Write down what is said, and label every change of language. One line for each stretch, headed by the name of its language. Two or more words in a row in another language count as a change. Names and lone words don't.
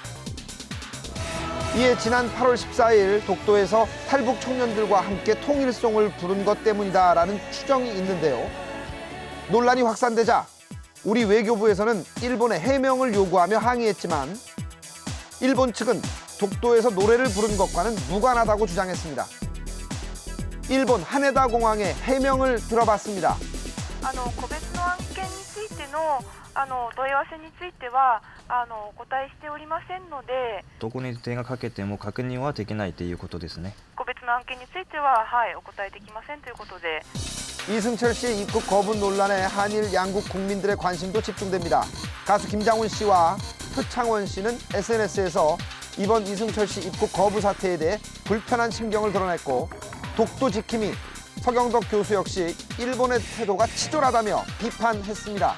Korean: 이에 지난 8월 14일 독도에서 탈북 청년들과 함께 통일송을 부른 것 때문이다라는 추정이 있는데요. 논란이 확산되자 우리 외교부에서는 일본에 해명을 요구하며 항의했지만 일본 측은 독도에서 노래를 부른 것과는 무관하다고 주장했습니다. 일본 하네다 공항의 해명을 들어봤습니다.
Japanese: 個別の案件についての問い合わせについてはお答えしておりませんので、どこに電話かけても確認はできないということですね。個別の案件についてはお答えできませんということで。
Korean: 이승철 씨의 입국 거부 논란에 한일 양국 국민들의 관심도 집중됩니다. 가수 김장훈 씨와 표창원 씨는 SNS에서 이번 이승철 씨 입국 거부 사태에 대해 불편한 심경을 드러냈고, 독도 지킴이 서경덕 교수 역시 일본의 태도가 치졸하다며 비판했습니다.